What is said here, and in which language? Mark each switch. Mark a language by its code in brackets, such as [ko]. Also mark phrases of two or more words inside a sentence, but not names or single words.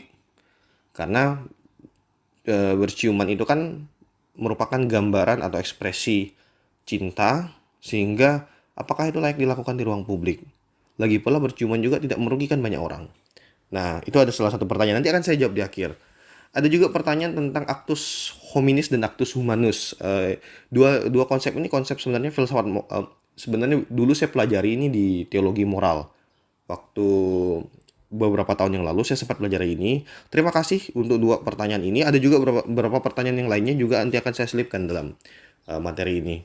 [id] Karena berciuman itu kan merupakan gambaran atau ekspresi cinta, sehingga apakah itu layak dilakukan di ruang publik? Lagi pula berciuman juga tidak merugikan banyak orang. Nah, itu ada salah satu pertanyaan. Nanti akan saya jawab di akhir. Ada juga pertanyaan tentang [la] actus hominis [id] dan [la] actus humanus. [id] Dua konsep ini konsep sebenarnya sebenarnya dulu saya pelajari ini di teologi moral. Waktu beberapa tahun yang lalu saya sempat belajar ini. Terima kasih untuk dua pertanyaan ini. Ada juga beberapa pertanyaan yang lainnya juga nanti akan saya selipkan dalam materi ini.